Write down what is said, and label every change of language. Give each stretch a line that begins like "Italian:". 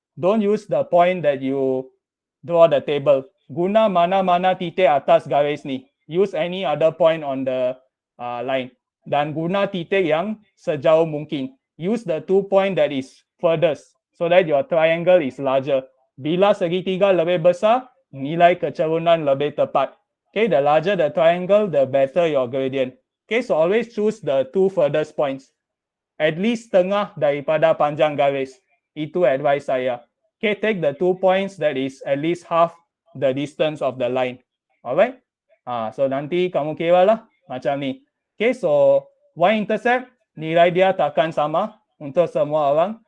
English: Don't use the point that you draw the table.
Malay: Guna mana-mana titik atas garis ni.
English: Use any other point on the line.
Malay: Dan guna titik yang sejauh mungkin.
English: Use the 2 point that is furthest so that your triangle is larger.
Malay: Bila segitiga lebih besar, nilai kecerunan lebih tepat.
English: Okay, the larger the triangle, the better your gradient. Okay, so always choose the 2 furthest points. At least
Malay: setengah daripada panjang garis. Itu advice saya.
English: Okay, take the 2 points that is at least half the distance of the line. Alright?
Malay: So nanti kamu kira lah macam ni. Okay, so Y-intercept, nilai dia takkan sama untuk semua orang.